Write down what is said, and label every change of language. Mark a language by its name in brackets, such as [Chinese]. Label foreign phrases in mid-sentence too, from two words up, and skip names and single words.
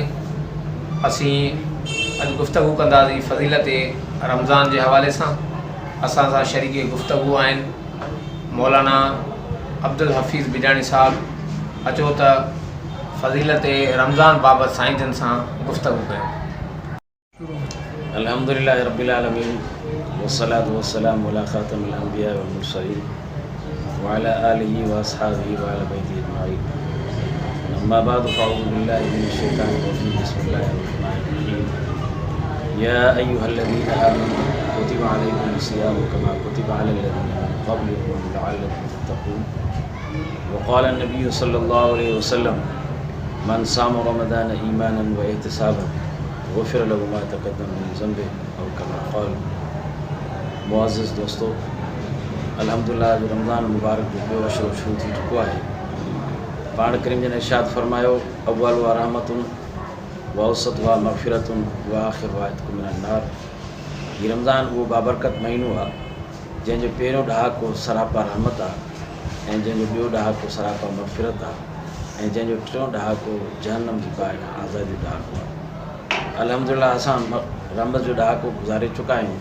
[Sindhi] असी अॼु गुफ्तगू कंदासीं फ़ज़ीलत रमज़ान [Urdu] کے حوالے سے. [Sindhi] असां सां शरीक गुफ्तगू आहिनि मौलाना अब्दुल हफ़ीज़ बिजरानी साहब। अचो त फ़ज़ीलत रमज़ान बाबत साईं जन सां गुफ्तगू कयूं। [Arabic] الحمد لله رب العالمين والصلاة والسلام على خاتم الأنبياء والمرسلين وعلى آله وأصحابه وعلى بيته أجمعين. أما بعد فأعوذ بالله من الشيطان الرجيم. بسم الله الرحمن الرحيم. يا أيها الذين آمنوا كتب عليكم الصيام كما كتب على الذين من قبلكم لعلكم تتقون. وقال النبي صلى الله عليه وسلم من صام رمضان إيمانا واحتسابا غفر له ما تقدم من ذنبه أو كما قال. [Urdu] معزز دوستوں, [Sindhi] अल्हम्दुलिल्लाह जो रमज़ान मुबारक जो ॿियो अशरो शुरू थी चुको आहे। पाण करीम जन इरशाद फरमायो [Arabic] أول و رحمة و أوسط و مغفرة و آخر و عتق من النار. [Sindhi] हीउ रमज़ान उहो बाबरकत महीनो आहे जंहिंजो पहिरियों ॾहाको सरापा रहमत आहे ऐं जंहिंजो ॿियो ॾहाको सरापा मग़फ़िरत आहे ऐं जंहिंजो टियों ॾहाको जहन्नम जी बाहि आज़ादी जो ॾहाको आहे। अल्हम्दुलिल्लाह असां रमज़ जो ॾहाको गुज़ारे चुका आहियूं।